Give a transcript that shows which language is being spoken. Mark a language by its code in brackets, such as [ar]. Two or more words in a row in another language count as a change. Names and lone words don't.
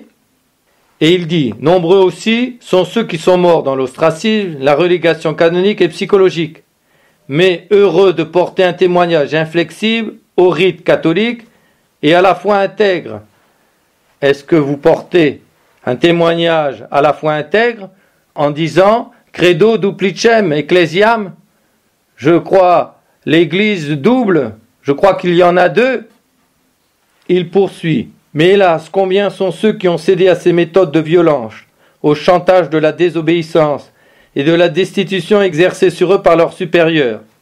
[fr] Et il dit, nombreux aussi sont ceux qui sont morts dans l'ostracisme, la relégation canonique et psychologique, mais heureux de porter un témoignage inflexible au rite catholique et à la fois intègre. Est-ce que vous portez un témoignage à la fois intègre en disant [la] Credo duplicem ecclesiam? [fr] Je crois l'Église double, je crois qu'il y en a deux. Il poursuit. Mais hélas, combien sont ceux qui ont cédé à ces méthodes de violence, au chantage de la désobéissance et de la destitution exercée sur eux par leurs supérieurs.